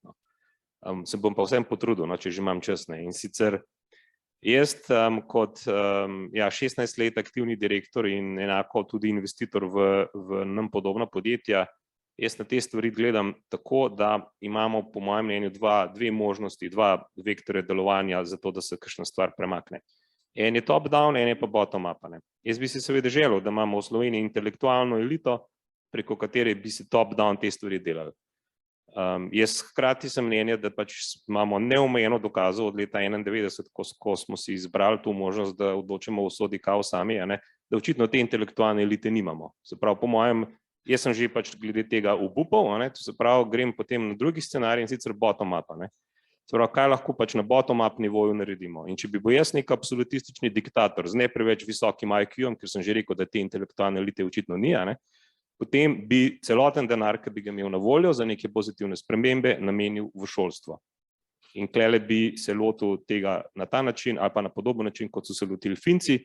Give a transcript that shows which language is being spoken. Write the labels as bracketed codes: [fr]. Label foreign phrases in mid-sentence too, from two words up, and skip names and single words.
[sl] Se bom pa vsem potrudil, če že imam čas. In sicer jaz kot 16 let aktivni direktor in enako tudi investitor v nam podobna podjetja, jaz na te stvari gledam tako, da imamo po mojem mnenju dve možnosti, dva vektorja delovanja za to, da se kakšna stvar premakne. En je top-down, en je pa bottom-up. Jaz bi si seveda želel, da imamo v Sloveniji intelektualno elito, preko katere bi se top-down te stvari delali. Jaz hkrati sem mnenja, da pač imamo neomejeno dokazov od leta 1991, ko smo si izbrali tu možnost, da odločimo o usodi kao sami, da očitno te intelektualne elite nimamo. Se pravi, po mojem, jaz sem že pač glede tega obupal, to se pravi, grem potem na drugi scenarij in sicer bottom-up. Se pravi, kaj lahko pač na bottom-up nivoju naredimo. In če bi bil jaz nek absolutistični diktator z ne preveč visokim IQ-om, ker sem že rekel, da te intelektualne elite očitno ni, potem bi celoten denar, ki bi ga imel na voljo za neke pozitivne spremembe, namenil v šolstvo. In klele bi se lotil tega na ta način ali pa na podoben način, kot so se lotili Finci.